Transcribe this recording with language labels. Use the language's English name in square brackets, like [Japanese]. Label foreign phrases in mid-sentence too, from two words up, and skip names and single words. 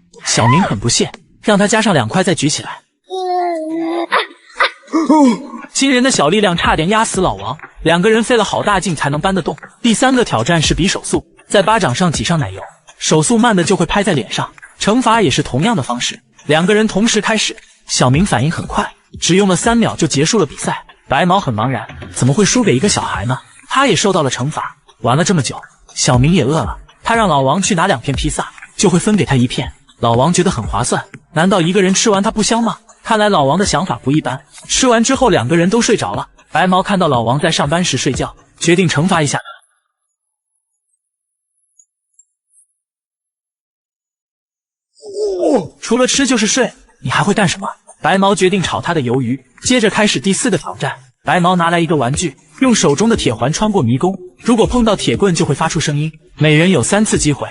[Chinese] 小明很不屑，讓他加上2塊再舉起來。驚人的小力量差點壓死老王，2個人費了好大勁才能搬得動。第3個挑戰是比手速，在巴掌上擠上奶油，手速慢的就會拍在臉上。懲罰也是同樣的方式，2個人同時開始。小明反應很快，只用了3秒就結束了比賽。白毛很茫然，怎麼會輸給一個小孩呢？他也受到了懲罰。玩了這麼久，小明也餓了，他讓老王去拿2片披薩，就會分給他1片。老王覺得很划算，難道一個人吃完它不香嗎？看來老王的想法不一般。吃完之後2個人都睡着了。白毛看到老王在上班時睡覺，決定懲罰一下。除了吃就是睡，你還會幹什麼？白毛決定炒他的魷魚。接着開始第4個挑戰，白毛拿來一個玩具，用手中的鐵環穿過迷宮，如果碰到鐵棍就會發出聲音，每人有3次機會。